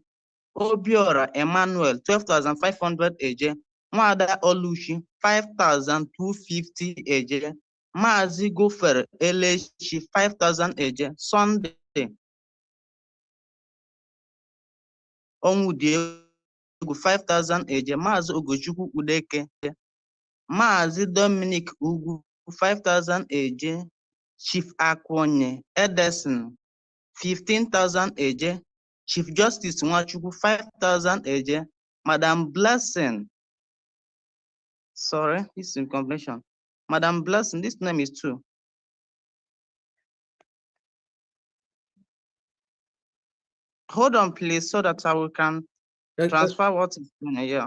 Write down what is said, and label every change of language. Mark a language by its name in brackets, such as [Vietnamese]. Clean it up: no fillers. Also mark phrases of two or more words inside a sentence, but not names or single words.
[English] Obiora Emmanuel, 12,500 AJ. Mwada Olushi, 5,250 AJ. Maazị Gofer Elechi, 5,000 AJ. Sunday Onwudiegwu, 5,000 AJ. Maazị Ogochukwu Udeke. Maazị Dominic Ugwu, 5,000 AJ. Chief Akwonye Edison, 15,000 AJ. Chief Justice Nwachukwu, 5,000 AJ. Madam Blessing, sorry, this is in combination. Madam Blessing, this name is two. Hold on, please, so that I can transfer what is in here.